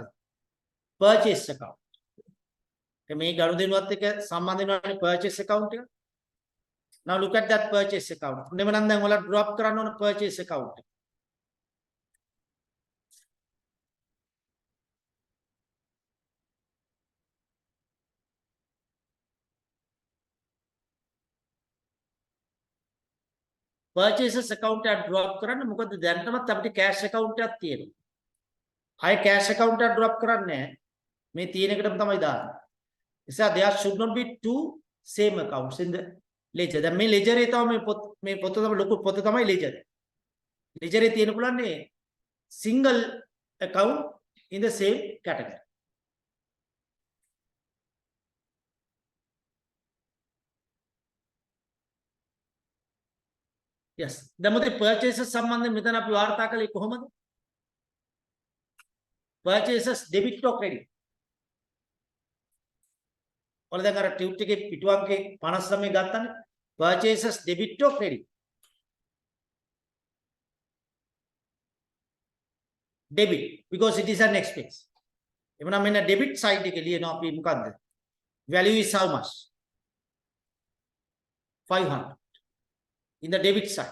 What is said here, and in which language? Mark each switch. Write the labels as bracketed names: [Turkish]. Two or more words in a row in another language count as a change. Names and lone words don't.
[English] Purchase account. [Sinhala] මේ ගනුදෙනුවත් එක්ක සම්බන්ධ වෙනවානේ [English] purchase account [Sinhala] එක. [English] Now look at that purchase account. [Sinhala] එනම නම් දැන් ඔයාලා drop කරන්න ඕන [English] purchase account [Sinhala] එක. [English] Purchases account [Sinhala] එක drop කරන්න මොකද දැනටමත් අපිට [English] cash account [Sinhala] එකක් තියෙනවා. ආයේ [English] cash account [Sinhala] එක drop කරන්නේ නැහැ. මේ තියෙන එකටම තමයි දාන්නේ. [English] නිසා there should not be two same accounts in the ledger. [Sinhala] දැන් මේ ledger එකේ තමයි මේ පොත තමයි ලොකු පොත තමයි ledger. ledger එකේ තියෙන පුළුවන්නේ [English] single account in the same category. Yes. [Sinhala] දැන් මොකද purchases සම්බන්ධයෙන් මෙතන අපි වාර්තා කළේ කොහොමද? [English] Purchases debit or credit? [Sinhala] ඔයාලා දැන් අර ටියුට් එකේ පිටු අංකේ 59 ගත්තානේ. [English] Purchases debit or credit? Debit because it is an expense. [Sinhala] එවනම් මෙන්න [English] debit side [Sinhala] එකේ ලියනවා අපි මොකද්ද? [English] Value is how much? 500. In the debit side.